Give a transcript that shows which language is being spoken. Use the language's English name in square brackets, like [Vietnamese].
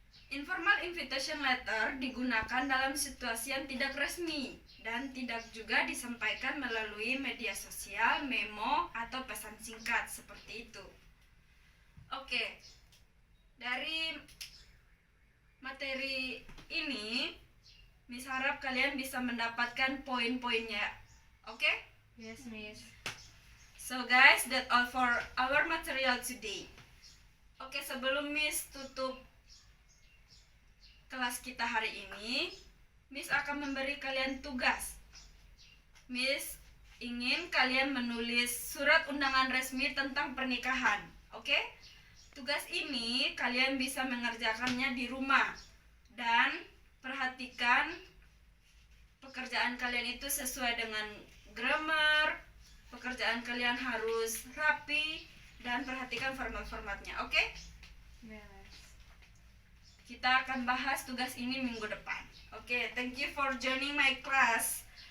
[Indonesian] Informal invitation letter digunakan dalam situasi yang tidak resmi dan tidak juga disampaikan melalui media sosial, memo, atau pesan singkat seperti itu. Oke, dari materi ini, Miss harap kalian bisa mendapatkan poin-poinnya. Oke? [English] Yes, Miss. So guys, that's all for our material today. [Indonesian] Oke, sebelum Miss tutup kelas kita hari ini, Miss akan memberi kalian tugas. Miss ingin kalian menulis surat undangan resmi tentang pernikahan. Oke? Tugas ini kalian bisa mengerjakannya di rumah. Dan perhatikan pekerjaan kalian itu sesuai dengan grammar. Pekerjaan kalian harus rapi dan perhatikan format-formatnya. Oke? [English] Yes. [Indonesian] Kita akan bahas tugas ini minggu depan. [English] Oke, thank you for joining my class.